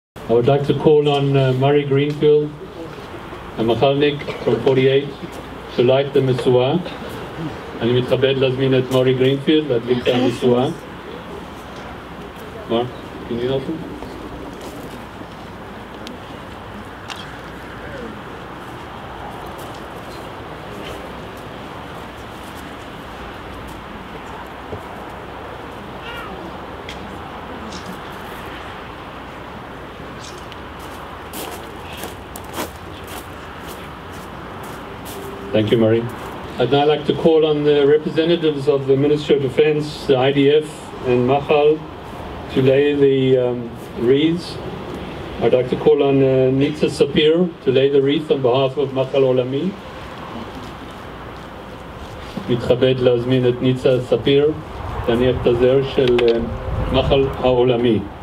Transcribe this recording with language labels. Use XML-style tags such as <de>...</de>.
<en>I would like to call on Murray Greenfield, a Machalnik from 48, to light the Mesuah.</en> <he>אני מתכבד להזמין את מורי גרינפילד להדליק את המשואה.</he> <en>Mark, can you help him? Thank you, Murray. I'd now like to call on the representatives of the Ministry of Defense, the IDF and Machal to lay the wreaths. I'd like to call on Nitza Sapir to lay the wreath on behalf of Machal Olami.</en> <he>מתכבד להזמין את ניצה ספיר להניח את הזר של מחל העולמי.</he>